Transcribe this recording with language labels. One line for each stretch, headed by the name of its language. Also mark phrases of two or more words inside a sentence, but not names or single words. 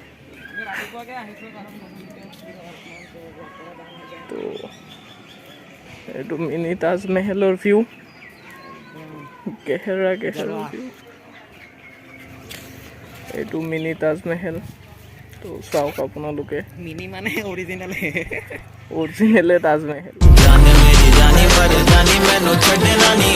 Assamese: তো এইটো মিনি তাজমহলৰ ভিউ, গেহেৰা ভিউ। এইটো মিনি তাজমহল। তো চাওক আপোনালোকে, মিনি মানে অৰিজিনেলে তাজমহল।
Punjabi: ਜਾਣੇ ਮੇਰੀ ਜਾਨੀ ਪਰ ਜਾਨੀ ਮੈਨੂੰ ਛੱਡਣਾ ਨਹੀਂ